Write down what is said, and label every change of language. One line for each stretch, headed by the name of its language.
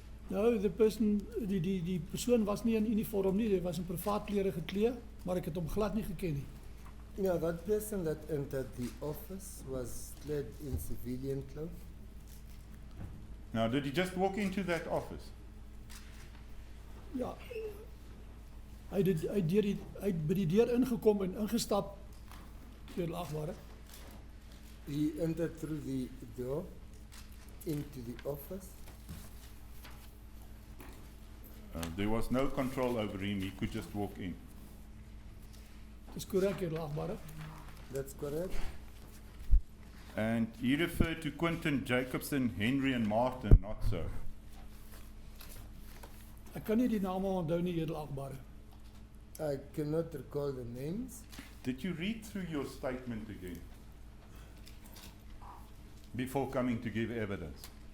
Afrikaans: Nou, die persoon was nie in uniform nie, hy was in privaat klere geklee, maar ek het hom glad nie geken nie.
English: Yeah, that person that entered the office was clad in civilian clothes. Now, did he just walk into that office?
Afrikaans: Ja. Hy het by die deur ingekom en ingestap, edelagbare.
English: He entered through the door into the office. There was no control over him. He could just walk in.
Afrikaans: Dis korrek, edelagbare.
English: That's correct. And he referred to Quentin, Jacobson, Henry and Martin, not so.
Afrikaans: Ek kan nie die name onthou nie, edelagbare.
English: I cannot recall the names. Did you read through your statement again before coming to give evidence?